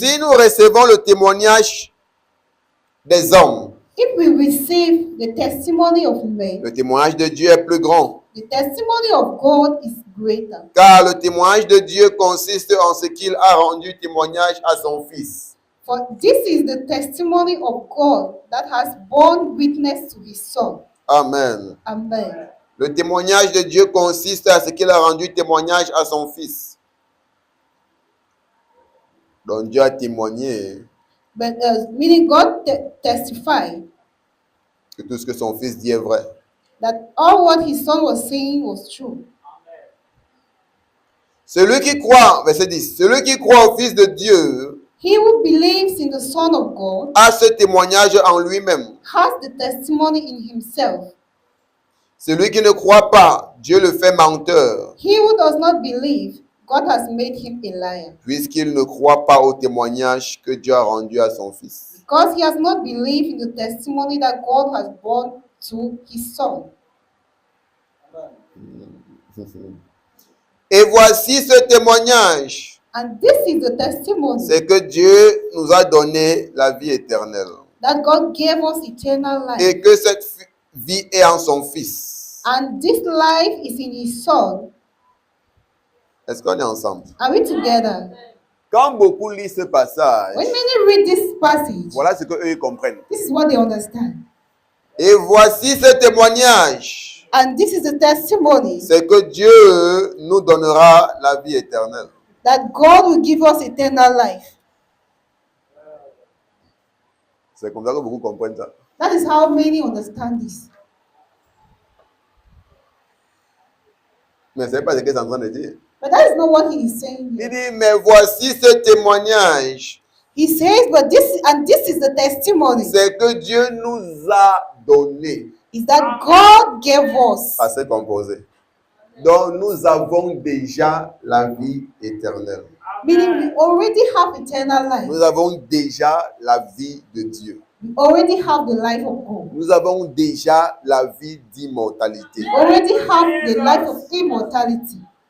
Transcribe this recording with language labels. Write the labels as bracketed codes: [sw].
[fr] Si nous recevons le témoignage des hommes, [en] If we receive the testimony of men, [fr] le témoignage de Dieu est plus grand, [en] the testimony of God is greater. [fr] car le témoignage de Dieu consiste en ce qu'il a rendu témoignage à son Fils. [en] For this is the testimony of God that has borne witness to his Son. [fr] Amen. [en] Amen. [fr] Le témoignage de Dieu consiste à ce qu'il a rendu témoignage à son Fils. Donc Dieu a témoigné [en] But meaning God testified [fr] que tout ce que son Fils dit est vrai. [en] that all what his Son was saying was true. [fr] Celui qui croit, verset 10, celui qui croit au Fils de Dieu [en] He who believes in the Son of God [fr] a ce témoignage en lui-même. [en] has the testimony in himself. [fr] Celui qui ne croit pas, Dieu le fait menteur, [en] He who does not believe, God has made him a liar, [fr] puisqu'il ne croit pas au témoignage que Dieu a rendu à son Fils. [en] because he has not believed in the testimony that God has borne to his Son. [fr] Et voici ce témoignage, [en] And this is the testimony [fr] c'est que Dieu nous a donné la vie éternelle [en] that God gave us eternal life. [fr] et que cette vie est en son Fils. [en] And this life is in his Son. [fr] Est-ce qu'on est ensemble? [en] Are we together? [fr] Quand beaucoup lisent ce passage, [en] When many read this passage, [fr] voilà ce qu'eux comprennent. [en] this is what they understand. [fr] Et voici ce témoignage, [en] And this is the testimony [fr] c'est que Dieu nous donnera la vie éternelle. [en] that God will give us eternal life. [fr] C'est comme ça que beaucoup comprennent ça. [en] That is how many understand this. [fr] Mais ce n'est pas ce qu'il est en train de dire. [en] But that is not what he is saying [fr] Il [en] here. [fr] dit, mais voici ce témoignage, [en] He says, but this is the testimony, [fr] c'est que Dieu nous a donné. [en] is that God gave us. [fr] À se composer. Donc nous avons déjà la vie éternelle. [en] Meaning we already have eternal life. [fr] Nous avons déjà la vie de Dieu. [en] We already have the life of God. [fr] Nous avons déjà la vie d'immortalité. [en] We already have the life of immortality.